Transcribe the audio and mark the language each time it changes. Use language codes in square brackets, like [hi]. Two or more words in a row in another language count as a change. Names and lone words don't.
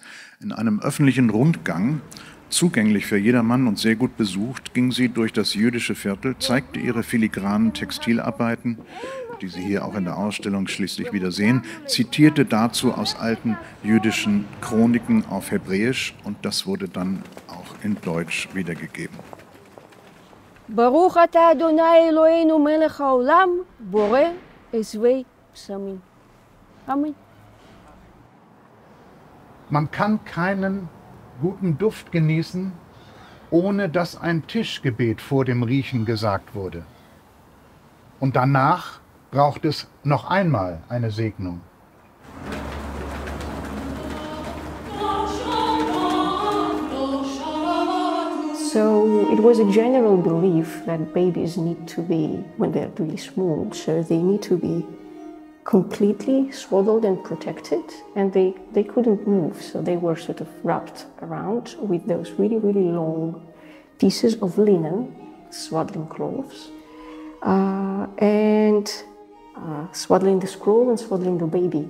[de] In einem öffentlichen Rundgang, zugänglich für jedermann und sehr gut besucht, ging sie durch das jüdische Viertel, zeigte ihre filigranen Textilarbeiten, die Sie hier auch in der Ausstellung schließlich wieder sehen, zitierte dazu aus alten jüdischen Chroniken auf Hebräisch und das wurde dann auch in Deutsch wiedergegeben. [he] ברוך אתה אדוני אלוהינו מלך העולם, בורא עזבי בשמים. Amen. [de] Man kann keinen guten Duft genießen, ohne dass ein Tischgebet vor dem Riechen gesagt wurde. Und danach braucht es noch einmal eine Segnung. [en] So it was a general belief that babies need to be, when they're really small, so they need to be completely swaddled and protected, and they couldn't move, so they were sort of wrapped around with those really, really long pieces of linen, swaddling cloths, and swaddling the scroll and swaddling the baby.